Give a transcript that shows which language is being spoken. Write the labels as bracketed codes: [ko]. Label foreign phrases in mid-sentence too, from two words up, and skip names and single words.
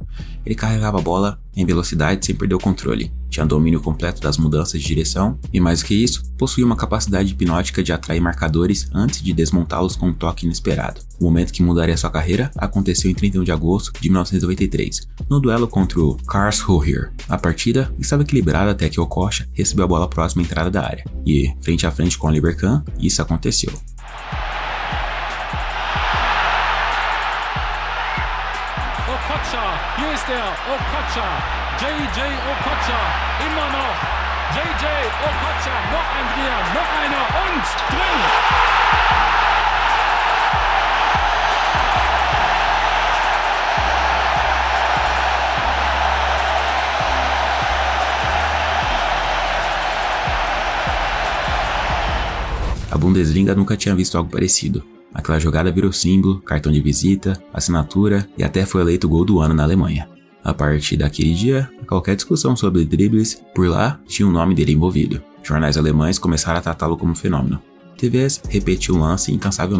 [pt] Ele carregava a bola em velocidade sem perder o controle, tinha domínio completo das mudanças de direção e, mais do que isso, possuía uma capacidade hipnótica de atrair marcadores antes de desmontá-los com um toque inesperado. O momento que mudaria sua carreira aconteceu em 31 de agosto de 1993, no duelo contra o Karlsruher. A partida estava equilibrada até que Okocha recebeu a bola próxima à entrada da área, e, frente a frente com Oliver Kahn, isso aconteceu. [de] Okocha, hier ist er, Okocha, J.J. Okocha, immer noch, J.J. Okocha, noch ein Dreher, noch einer und drin! [pt] A Bundesliga nunca tinha visto algo parecido. Aquela jogada virou símbolo, cartão de visita, assinatura e até foi eleito o gol do ano na Alemanha. A partir daquele dia, qualquer discussão sobre dribles por lá tinha o nome dele envolvido. Jornais alemães começaram a tratá-lo como um fenômeno. TVs repetiam o lance incansavelmente.